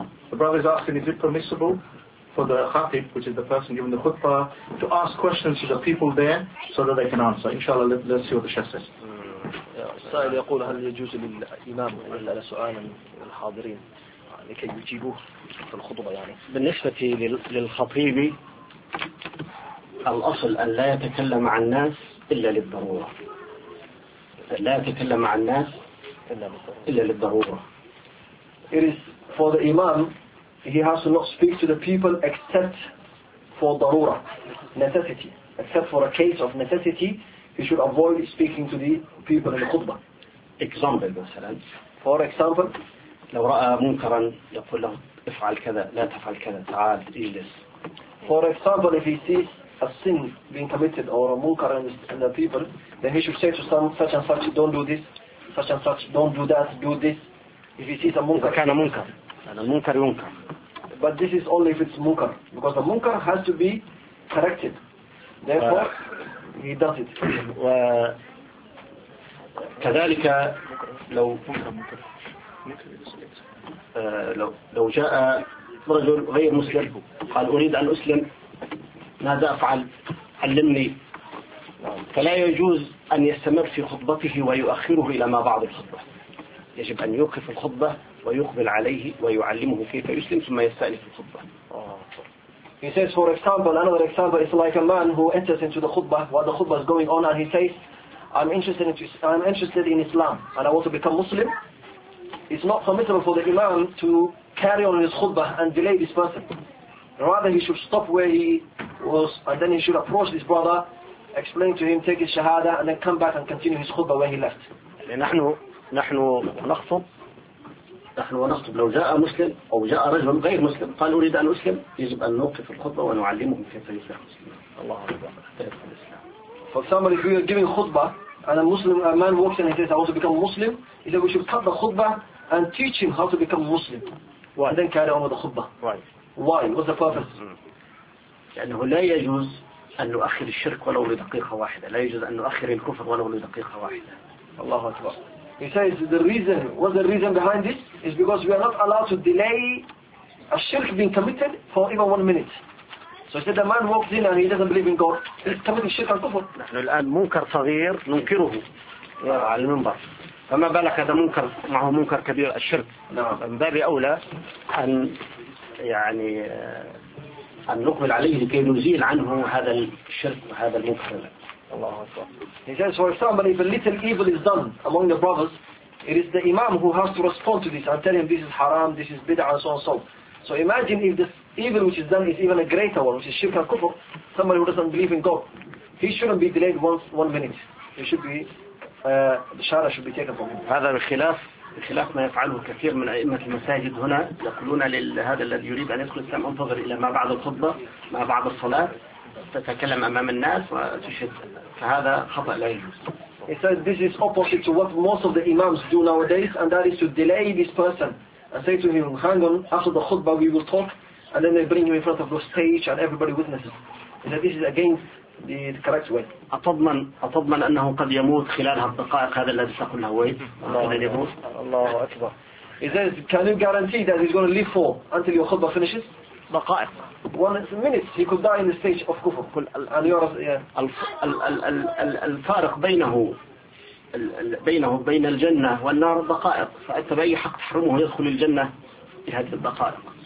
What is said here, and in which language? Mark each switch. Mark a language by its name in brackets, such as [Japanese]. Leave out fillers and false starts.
[English] The brother is asking, is it permissible for the khatib, which is the person giving the khutbah, to ask questions to the people there so that they can answer? Inshallah, let's see what the sheikh says. [Arabic] السائل يقول هل يجوز للإمام أن يسأل سؤالا الحاضرين لكي يجيبوه في الخطبة يعني؟ بالنسبة للخطيب الأصل أن لا يتكلم مع الناس إلا للضرورة. لا يتكلم مع الناس إلا للضرورة. [English] It is for the imam, he has to not speak to the people except for ضرورة necessity, except for a case of necessity. He should avoid speaking to the people in the khutbah. Example, [Arabic] مثلا. [English] For example, [Arabic] لو رأى منكرا يقول له افعل كذا لا تفعل كذا تعال اجلس. [English] For example, if he sees a sin being committed or a munkar in the people, then he should say to some such and such, don't do this, such and such, don't do that, do this. If he sees a munkar. [Arabic] كان منكر. أنا منكر ينكر. [English] But this is only if it's munkar, because the munkar has to be corrected. Therefore. He does it. [Arabic] كذلك لو لو جاء رجل غير مسلم قال أريد أن أسلم ماذا أفعل علمني. فلا يجوز أن يستمر في خطبته ويؤخره إلى ما بعد الخطبة. يجب أن يوقف الخطبة ويقبل عليه ويعلمه كيف يسلم ثم يستأنف الخطبة. [English] He says, for example, another example is like a man who enters into the khutbah while the khutbah is going on, and he says, "I'm interested in Islam and I want to become Muslim." It's not permissible for the imam to carry on his khutbah and delay this person. Rather, he should stop where he was, and then he should approach this brother, explain to him, take his shahada, and then come back and continue his khutbah where he left. [Arabic] نحن ونخطب لو جاء مسلم أو جاء رجل غير مسلم قال أريد أن أسلم يجب أن نوقف الخطبة ونعلمهم كيف يسلم الله أكبر. [English] If you are giving khutbah and a Muslim a man walks in and says I want to become Muslim, he said we should cut the khutbah and teach him how to become Muslim. Why? And then carry on with the khutbah. Why? Why? What's the purpose? [Arabic] لأنه لا يجوز أن نؤخر الشرك ولو لدقيقة واحدة. لا يجوز أن نؤخر الكفر ولو لدقيقة واحدة. الله أكبر. [English] He says the reason, what's the reason behind this? Is because we are not allowed to delay a shirk being committed for even 1 minute. So he said the man walks in and he doesn't believe in God. He's committing shirk and kufr. [Arabic] نحن الآن منكر صغير ننكره على المنبر. فما بالك هذا منكر معه منكر كبير الشرك. من باب أولى أن يعني أن نقبل عليه لكي نزيل عنه هذا الشرك وهذا المنكر. [English] He says, for example, if a little evil is done among the brothers, it is the imam who has to respond to this and tell him this is haram, this is bid'ah, and so on and so on. So imagine if this evil which is done is even a greater one, which is shirk al-kufr, somebody who doesn't believe in God, he shouldn't be delayed one minute. He should be, the shahada should be taken from him. [Arabic] هذا بخلاف بخلاف ما يفعله كثير من أئمة المساجد هنا يقولون لهذا الذي يريد أن يدخل الإسلام انتظر إلى ما بعد الخطبة ما بعد الصلاة تتكلم أمام الناس وتشهد فهذا خطأ لا يجوز. [English] He said this is opposite to what most of the imams do nowadays, and that is to delay this person and say to him, hang on, after the khutbah we will talk, and then they bring you in front of the stage and everybody witnesses. He said this is against the correct way. [Arabic] أتضمن أنه قد يموت خلال هالدقائق هذا الذي تقول له [English] ويت [Arabic] الله أكبر. [English] He says can you guarantee that he's going to live for until your khutbah finishes? [Arabic] دقائق. [English] One minute he could die in the stage of kufr. And you are [Arabic] الفارق بينه بينه بين الجنة والنار دقائق. فأنت بأي حق تحرمه يدخل الجنة بهذه الدقائق؟